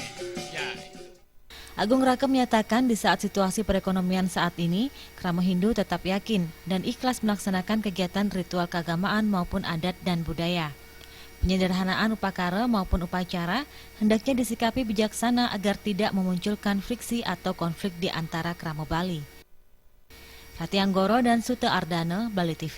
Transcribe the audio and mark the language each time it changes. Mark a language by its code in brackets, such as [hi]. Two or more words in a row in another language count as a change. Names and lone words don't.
[id] Agung Rake menyatakan di saat situasi perekonomian saat ini, krama Hindu tetap yakin dan ikhlas melaksanakan kegiatan ritual keagamaan maupun adat dan budaya. Penyederhanaan upacara maupun upacara hendaknya disikapi bijaksana agar tidak memunculkan friksi atau konflik di antara krama Bali. Rati Anggoro dan Sute Ardana, Bali TV.